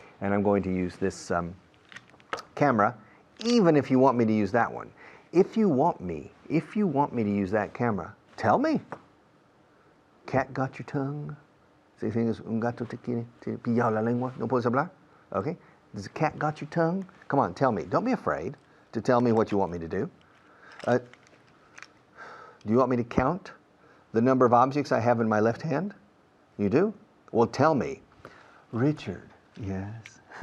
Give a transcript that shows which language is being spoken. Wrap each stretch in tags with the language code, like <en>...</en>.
<en>And I'm going to use this camera, even if you want me to use that one. If you want me to use that camera, tell me. Cat got your tongue?</en> <es>Si tienes un gato te pillado la lengua, no puedes hablar?</es> <en>Okay? Does the cat got your tongue? Come on, tell me. Don't be afraid to tell me what you want me to do. Do you want me to count the number of objects I have in my left hand? You do? Well, tell me. Richard, yes.</en>